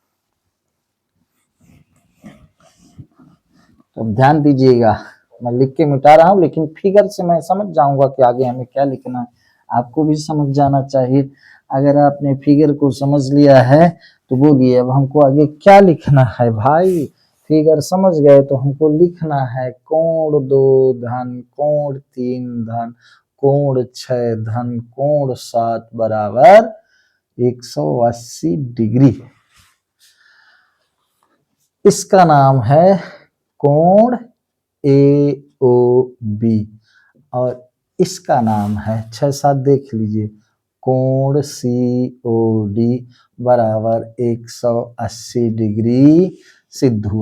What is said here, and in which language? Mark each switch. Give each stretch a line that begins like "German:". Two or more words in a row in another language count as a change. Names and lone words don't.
Hindi: तो ध्यान दीजिएगा, मैं लिख के मिटा रहा हूं, लेकिन फिगर से मैं समझ जाऊंगा कि आगे हमें क्या लिखना है। आपको भी समझ जाना चाहिए। अगर आपने फिगर को समझ लिया है तो बोलिए अब हमको आगे क्या लिखना है। भाई फिगर समझ गए तो हमको लिखना है कोण 2 धन कोण 3 धन कोण 6 धन कोण 7 बराबर 180 डिग्री। इसका नाम है कोण AOB और इसका नाम है 6 7 देख लीजिए, कोण COD बराबर 180 डिग्री सिद्ध हुआ।